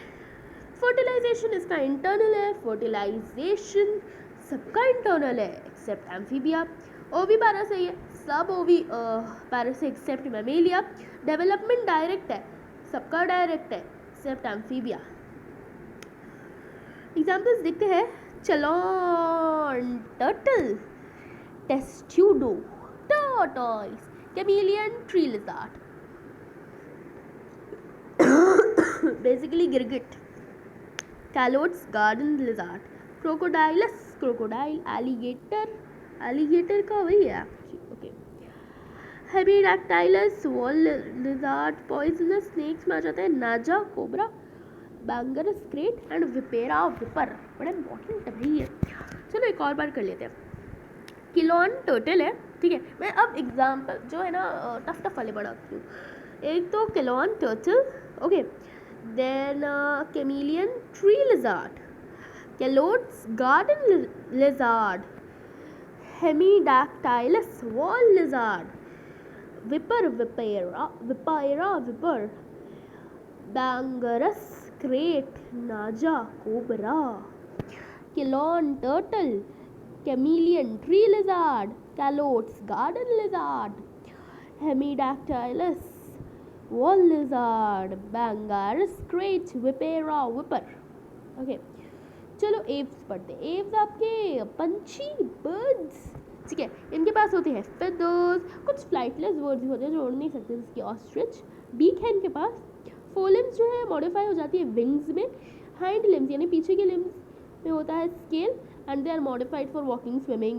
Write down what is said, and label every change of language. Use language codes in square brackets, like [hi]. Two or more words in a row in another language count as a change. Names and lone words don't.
[hi] फर्टिलाइजेशन इसका इंटरनल है, फर्टिलाइजेशन सबका इंटरनल है [en] except Amphibia. [hi] ओवी पैरा से है, सब ओवी पैरा से [en] except Mammalia. [hi] डेवलपमेंट डायरेक्ट है, सबका डायरेक्ट है [en] except Amphibia. [hi] एग्जाम्पल्स देखते हैं, [en] Chelone turtle, Testudo turtles, chameleon, tree lizard, Basically girgit, Calotes, garden lizard, Crocodylus, crocodile, alligator [hi] का वही है [en] okay, Hemidactylus, wall lizard, poisonous snakes [hi] में आ जाता है [en] Naja, cobra, Bungarus krait and Vipera viper. [hi] बड़ा इंपॉर्टेंट है भाई ये। चलो एक और बार कर लेते हैं। [en] Chelone turtle [hi] है, ठीक है, मैं अब एग्जाम्पल जो है ना टफ वाले बढ़ाती हूँ। एक तो [en] Chelone turtle, okay, then chameleon, tree lizard, Calotes, garden lizard, Hemidactylus, wall lizard, viper, Vipera viper, Bungarus krait, Naja, cobra. Chelone turtle, chameleon, tree lizard, Calotes, garden lizard, Hemidactylus, wall lizard, Bungarus krait, Vipera viper. [hi] ओके, चलो एव्स पढ़ते हैं। एव्स आपके पंछी, बर्ड्स, ठीक है, इनके पास होते हैं फेदर्स, कुछ [en] flightless birds [hi] होते हैं जो उड़ नहीं सकते, जैसे ऑस्ट्रिच, बीक है इनके पास। फोलिम्स जो है मॉडिफाई हो जाती है विंग्स में। [en] hind limbs [hi] यानी पीछे के लिम्स में होता है [en] scale and they are modified for walking, swimming.